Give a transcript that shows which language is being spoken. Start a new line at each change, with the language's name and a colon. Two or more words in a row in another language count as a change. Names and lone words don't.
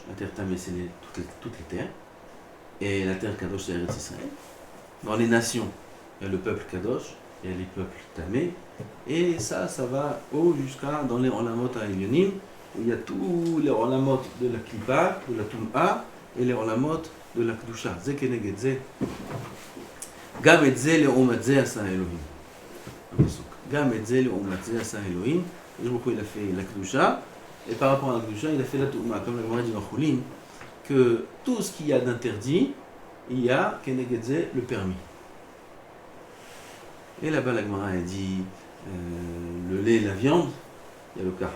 French: La terre tamée, c'est toutes les terres. Et la terre Kadosh, c'est Eretz Israël. Dans les nations, il y a le peuple Kadosh, il y a les peuples tamés. Et ça va haut jusqu'à dans les
Hebrew: עולמות העליונים,
French: où il y a tous les Olamot de la Klippa, de la Tum'a, et les Olamot de la Kedusha.
Hebrew: זה כנגד זה. גם את זה לעומת זה עשה האלהים. גם את זה לעומת זה עשה האלהים.
French: Il a fait la Kedusha, et par rapport à la Kedusha, il a fait la Tum'a. Comme la Gemara dit dans Choulin, que tout ce qu'il y a d'interdit, il y a
Hebrew: כנגד זה
French: le permis. Et là-bas, la Gemara a dit le lait et la viande, il y a le kahal.